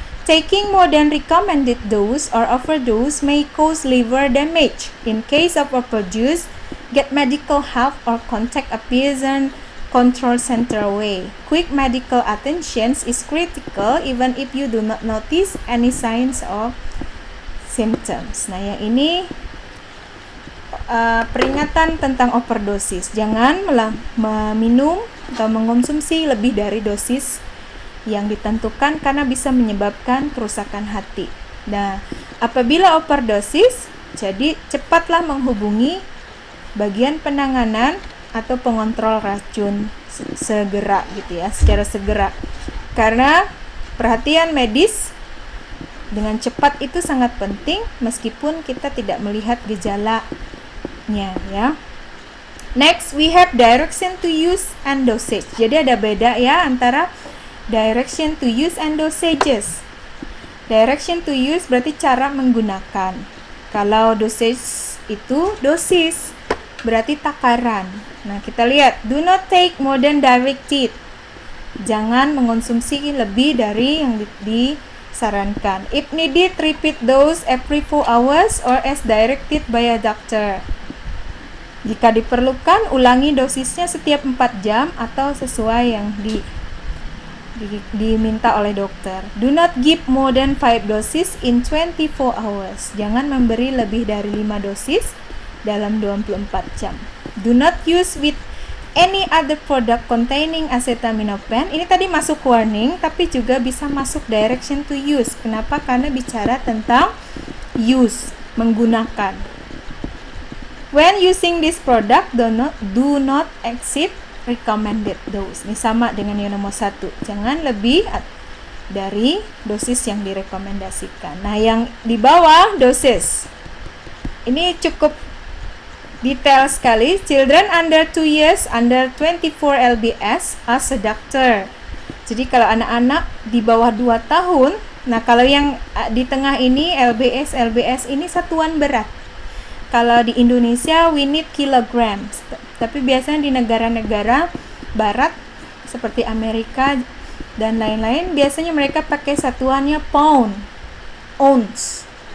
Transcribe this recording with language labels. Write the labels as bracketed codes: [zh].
[en] Taking more than recommended dose or overdose may cause liver damage. In case of overdose, get medical help or contact a peasant control center away. Quick medical attention is critical even if you do not notice any signs of symptoms. [id] Nah, yang ini peringatan tentang overdosis. Jangan meminum atau mengkonsumsi lebih dari dosis yang ditentukan karena bisa menyebabkan kerusakan hati. Nah, apabila overdosis, jadi cepatlah menghubungi bagian penanganan atau pengontrol racun segera gitu ya, secara segera. Karena perhatian medis dengan cepat itu sangat penting meskipun kita tidak melihat gejalanya ya. [en] Next, we have direction to use and dosage. [id] Jadi ada beda ya antara direction to use and dosages. Direction to use berarti cara menggunakan. Kalau dosage itu dosis, berarti takaran. Nah, kita lihat, [en] do not take more than directed. [id] Jangan mengonsumsi lebih dari yang disarankan. [en] If needed, repeat dose every 4 hours or as directed by a doctor. [id] Jika diperlukan, ulangi dosisnya setiap 4 jam atau sesuai yang diminta oleh dokter. [en] Do not give more than 5 doses in 24 hours. [id] Jangan memberi lebih dari 5 dosis dalam 24 jam. [en] Do not use with any other product containing acetaminophen. [id] Ini tadi masuk warning, tapi juga bisa masuk direction to use. Kenapa? Karena bicara tentang use, menggunakan. [en] When using this product, do not exceed recommended dose. [id] Ini sama dengan yang nomor 1. Jangan lebih dari dosis yang direkomendasikan. Nah, yang di bawah dosis ini cukup detail sekali. [en] Children under 2 years under 24 lbs as a doctor. [id] Jadi kalau anak-anak di bawah 2 tahun, nah kalau yang di tengah ini LBS ini satuan berat. Kalau di Indonesia [en] we need kilograms, [id] tapi biasanya di negara-negara barat seperti Amerika dan lain-lain, biasanya mereka pakai satuannya pound, ounce.